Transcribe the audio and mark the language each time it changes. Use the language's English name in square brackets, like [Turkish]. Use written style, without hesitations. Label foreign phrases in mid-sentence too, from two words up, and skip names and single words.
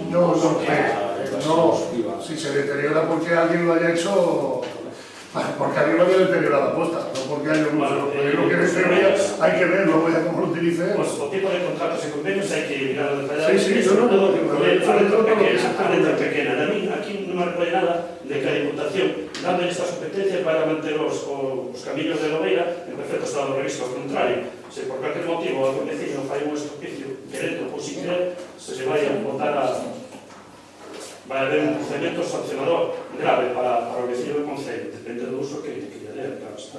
[Spanish] No, si se deteriora porque alguien lo haya hecho... Porque alguien lo haya deteriorado a posta, no porque haya un uso. Lo que en teoría hay que ver, luego ya cómo lo utilicen. Pues [Galician] o tipo [Spanish] de contratos y convenios hay que mirarlo detallado. [Galician] Sí, sobre todo a letra pequena. Aquí non me recolle nada de que a Diputación, dando estas competencias, vai a manter os camiños de Lobeira en perfecto estado de revista. Ao contrario, se por calquer motivo algún vecino fai un estopicio querendo ou sin querer, se vai a botar a... vai haber un procedimento sancionador grave para o vecino do Concello, depende do uso que lle dé, claro está.